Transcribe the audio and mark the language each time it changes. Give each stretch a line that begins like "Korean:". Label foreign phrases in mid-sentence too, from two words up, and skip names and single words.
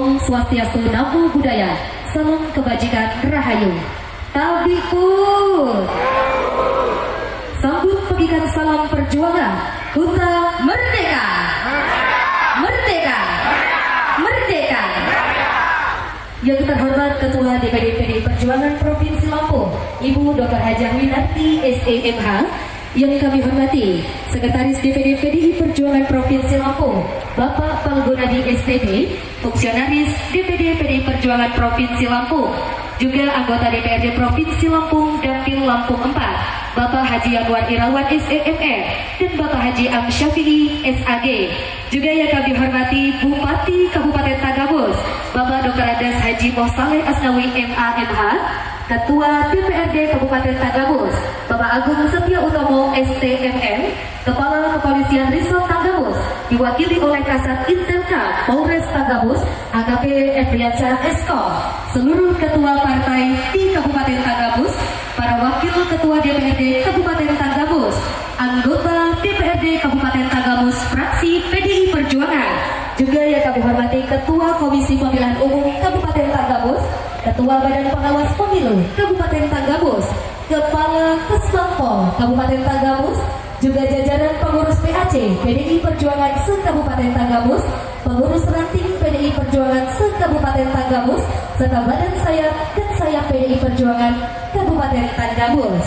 Indonesian: Swastiastu,
Pali: Namo Buddhaya,
Indonesian: salam kebajikan rahayu. Tabikun. Sambut pegikan salam perjuangan. Kuta merdeka. Merdeka. Merdeka. Yang terhormat Ketua DPD PDI Perjuangan Provinsi Lampung, Ibu Dr. Hajah Winarti SEMH. Yang kami hormati Sekretaris DPD PDI Perjuangan Provinsi Lampung, Bapak Palgunadi STB, Fungsionaris DPD PDI Perjuangan Provinsi Lampung, juga anggota DPRD Provinsi Lampung Dapil Lampung 4, Bapak Haji Anwar Irawan SEMR, dan Bapak Haji Am Syafi'i SAG. Juga yang kami hormati Bupati Kabupaten Tagabus, Bapak Dr. Adas Haji Mohsaleh Asnawi MAMH, Ketua DPRD Kabupaten Tagabus, Bapak Agung Setia Utomo STMM, Kepala Kepolisian Resort Tagabus, diwakili oleh Kasat Intelka Polres Tagabus, AKP Efriansyah Eskom, seluruh ketua partai di Kabupaten Tagabus, para wakil ketua DPRD Kabupaten Tagabus, anggota DPRD Kabupaten Tagabus fraksi PDI Perjuangan, juga yang kami hormati Ketua Komisi Pemilihan Umum Kabupaten Tagabus, Ketua Badan Pengawas Pemilu Kabupaten Tagabus, Kepala Kesbangpol Kabupaten Tagabus, juga jajaran pengurus PAC PDI Perjuangan se-Kabupaten Tagabus, pengurus ranting PDI Perjuangan se-Kabupaten Tagabus, serta badan sayap dan sayap PDI Perjuangan Kabupaten Tagabus.